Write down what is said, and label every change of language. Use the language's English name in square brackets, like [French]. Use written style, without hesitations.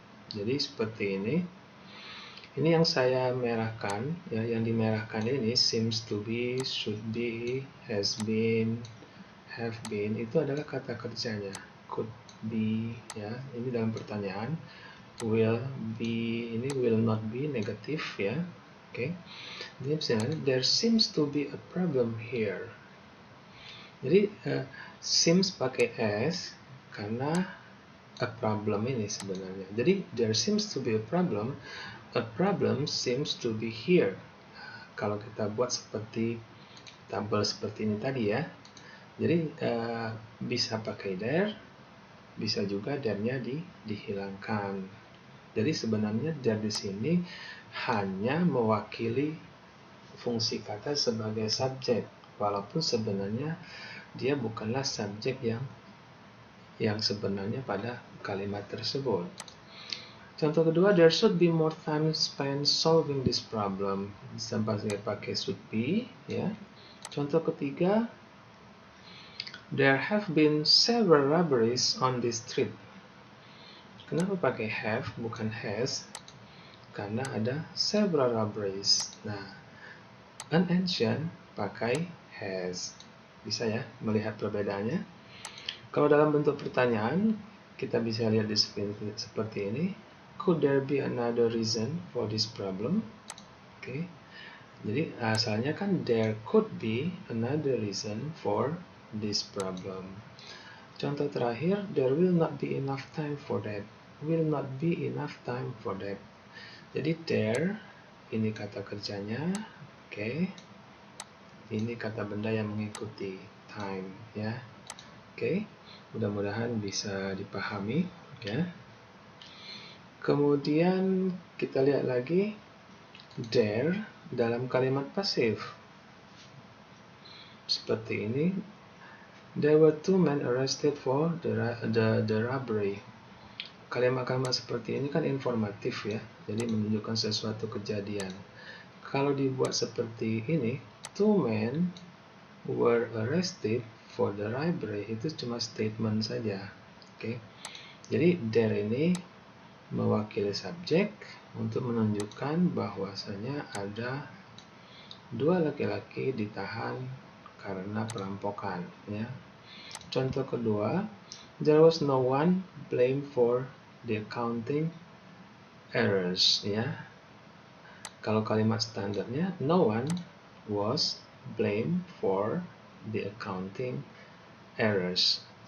[Indonesian] Jadi seperti ini. Ini yang saya merahkan ya, yang dimerahkan ini seems to be, should be, has been, have been, itu adalah kata kerjanya. Could be ya, ini dalam pertanyaan. Will be, ini will not be, negatif ya. Oke. Jadi misalnya [English] there seems to be a problem here. [Indonesian] Jadi seems pakai s karena a problem ini sebenarnya. Jadi there seems to be a problem seems to be here. Kalau kita buat seperti tabel seperti ini tadi ya. Jadi bisa pakai there, bisa juga there-nya dihilangkan. Jadi sebenarnya there di sini hanya mewakili fungsi kata sebagai subjek, walaupun sebenarnya dia bukanlah subjek yang sebenarnya pada kalimat tersebut. Contoh kedua, [English] there should be more time spent solving this problem. [Indonesian] Sampai saya pakai should be ya. Contoh ketiga, [English] there have been several robberies on this street. [Indonesian] Kenapa pakai have bukan has? Karena ada several robberies. Nah, an ancient pakai has. Bisa ya melihat perbedaannya? Kalau dalam bentuk pertanyaan, kita bisa lihat di seperti ini. [English] Could there be another reason for this problem? Oke. [Indonesian] Jadi asalnya kan [English] there could be another reason for this problem. [Indonesian] Contoh terakhir, [English] there will not be enough time for that. Will not be enough time for that. [Indonesian] Jadi there ini kata kerjanya, oke. Ini kata benda yang mengikuti time ya. Oke. Mudah-mudahan bisa dipahami ya. Kemudian kita lihat lagi there dalam kalimat pasif. Seperti ini. [English] There were 2 men arrested for the robbery. [Indonesian] Kalimat-kalimat seperti ini kan informatif ya. Jadi menunjukkan sesuatu kejadian. Kalau dibuat seperti ini, [English] 2 men were arrested for the robbery, [Indonesian] itu cuma statement saja. Oke. Jadi there ini mewakili subjek untuk menunjukkan bahwasanya ada 2 laki-laki ditahan karena perampokan ya. Contoh kedua, [English] there was no one blamed for the accounting errors ya. [Indonesian] Kalau kalimat standarnya, [English] no one was blamed for the accounting errors.